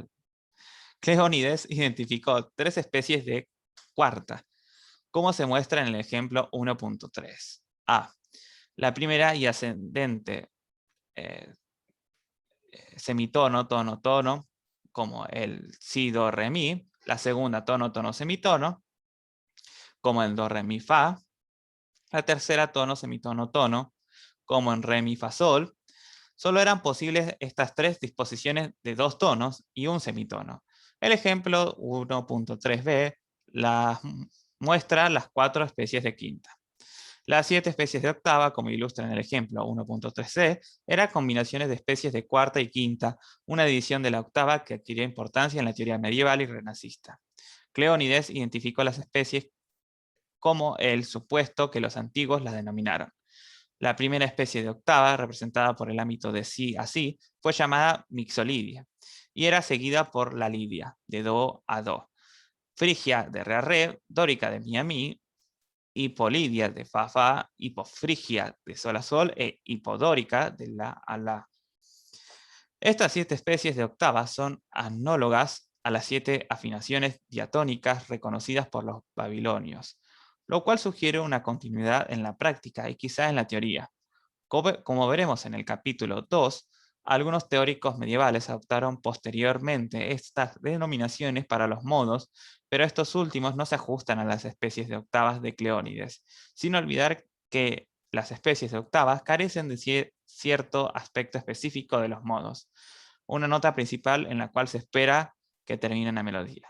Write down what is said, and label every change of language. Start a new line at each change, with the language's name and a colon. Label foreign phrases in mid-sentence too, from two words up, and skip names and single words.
Spanish: Cleónides identificó 3 especies de cuarta, como se muestra en el ejemplo 1.3. A. La primera y ascendente semitono, tono, tono, como el si, do, re, mi. La segunda, tono, tono, semitono, como en do, re, mi, fa. La tercera, tono, semitono, tono, como en re, mi, fa, sol. Solo eran posibles estas 3 disposiciones de 2 tonos y un semitono. El ejemplo 1.3b muestra las 4 especies de quinta. Las 7 especies de octava, como ilustra en el ejemplo 1.3c, eran combinaciones de especies de cuarta y quinta, una división de la octava que adquirió importancia en la teoría medieval y renacista. Cleónides identificó las especies como el supuesto que los antiguos las denominaron. La primera especie de octava, representada por el ámbito de si a si, fue llamada mixolidia, y era seguida por la lidia, de do a do, frigia de re a re, dórica de mi a mi, hipolidia de fa a fa, hipofrigia de sol a sol e hipodórica de la a la. Estas 7 especies de octavas son análogas a las 7 afinaciones diatónicas reconocidas por los babilonios, lo cual sugiere una continuidad en la práctica y quizá en la teoría. Como veremos en el capítulo 2, algunos teóricos medievales adoptaron posteriormente estas denominaciones para los modos, pero estos últimos no se ajustan a las especies de octavas de Cleónides, sin olvidar que las especies de octavas carecen de cierto aspecto específico de los modos, una nota principal en la cual se espera que termine la melodía.